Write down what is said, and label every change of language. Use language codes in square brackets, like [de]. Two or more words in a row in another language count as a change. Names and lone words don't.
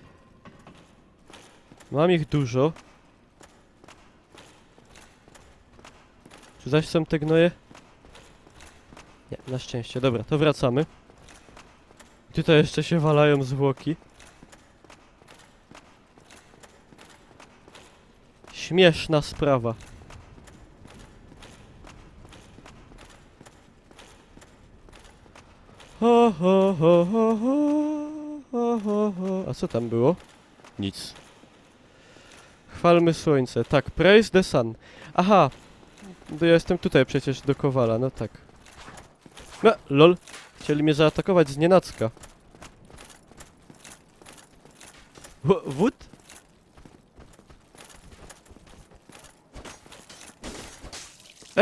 [pl] Mam ich dużo. Czy zaś są te gnoje? Nie, na szczęście. Dobra, to wracamy. Tutaj jeszcze się walają zwłoki. Śmieszna sprawa. Ho, ho, ho, ho, ho, ho, ho. A co tam było? Nic. Chwalmy słońce. Tak, [en] praise the sun. Aha. [pl] To ja jestem tutaj przecież do Kowala, no tak. No, lol. Chcieli mnie zaatakować z nienacka. Wód? Ej!